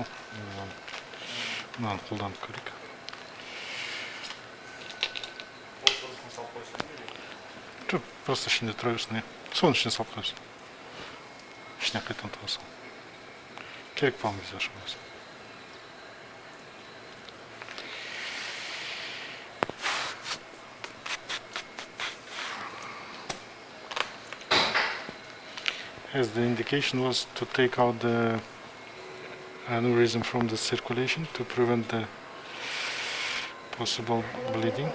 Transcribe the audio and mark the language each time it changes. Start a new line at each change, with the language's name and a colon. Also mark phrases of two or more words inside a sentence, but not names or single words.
Kazakh: Мынаны қолданып көрейік. Жоқ, просто ішінде тұра берсін. Соның ішіне салып қоясың. Ішіне қайтадан тығасың. Керек болған кезде ашып қоясың.
English: As the indication was to take out the aneurysm from the circulation to prevent the possible bleeding.